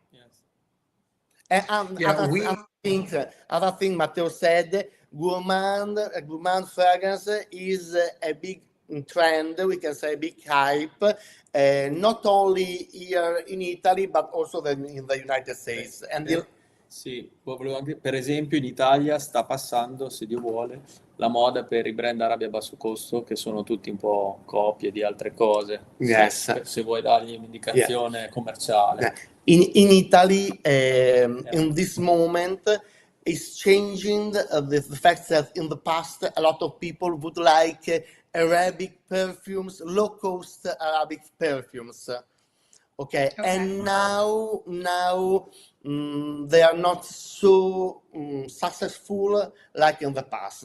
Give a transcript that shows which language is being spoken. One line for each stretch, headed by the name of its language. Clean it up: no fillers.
English: Yes. And yeah, other thing Matteo said, gourmand fragrance is a big trend, we can say a big hype, not only here in Italy but also in the United States. And
Italian: Sì, volevo anche, per esempio in Italia sta passando, se Dio vuole, la moda per i brand arabi a basso costo, che sono tutti un po' copie di altre cose.
English: Yes.
Italian: Se vuoi dargli un'indicazione commerciale.
English: Yeah. In Italy, in this moment, is changing the fact that in the past a lot of people would like Arabic perfumes, low cost Arabic perfumes. Okay, and now they are not so successful like in the past.